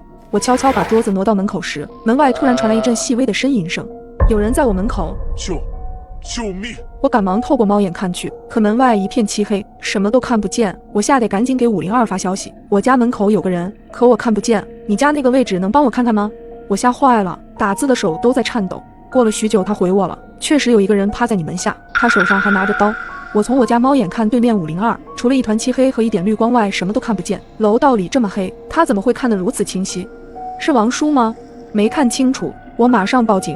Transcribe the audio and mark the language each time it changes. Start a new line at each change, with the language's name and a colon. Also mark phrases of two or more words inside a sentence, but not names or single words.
Chinese: 我悄悄把桌子挪到门口時，門外突然傳來一陣細微的呻吟聲，有人在我门口。救命！我趕忙透過猫眼看去，可門外一片漆黑，什麼都看不見。我嚇得趕緊給502發消息，我家門口有個人，可我看不見。你家那個位置能幫我看看嗎？我嚇壞了，打字的手都在顫抖。過了許久，他回我了，確實有一個人趴在你門下，他手上還拿着刀。我從我家貓眼看對面502，除了一團漆黑和一點綠光外，什麼都看不見。樓道裡這麼黑，他怎麼會看得如此清晰？是王叔嗎？沒看清楚，我馬上報警。